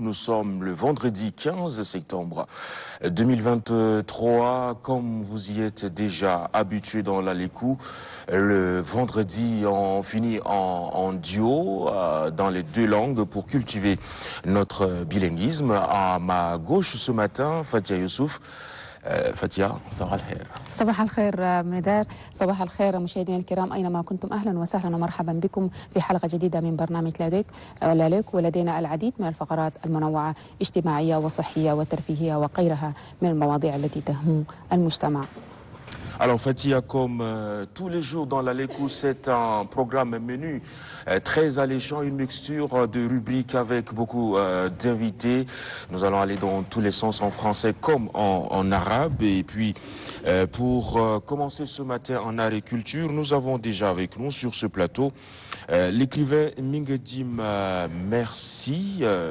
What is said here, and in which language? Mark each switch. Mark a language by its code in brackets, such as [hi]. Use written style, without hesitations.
[fr] Nous sommes le vendredi 15 septembre 2023. Comme vous y êtes déjà habitués dans Lalikou, le vendredi on finit en duo dans les deux langues pour cultiver notre bilinguisme. À ma gauche ce matin, Fatia Youssouf. [ar] فتيا صباح الخير. صباح الخير مدار، صباح الخير مشاهدينا الكرام أينما كنتم، أهلا وسهلا ومرحبا بكم في حلقة جديدة من برنامج لاليك، ولدينا العديد من الفقرات المنوعة اجتماعية وصحية وترفيهية وغيرها من المواضيع التي تهم المجتمع. [fr] Alors Fatia, comme tous les jours dans l'Alékou, c'est un programme menu très alléchant, une mixture de rubriques avec beaucoup d'invités. Nous allons aller dans tous les sens en français comme en arabe. Et puis pour commencer ce matin en agriculture, nous avons déjà avec nous sur ce plateau l'écrivain Mingedim Merci.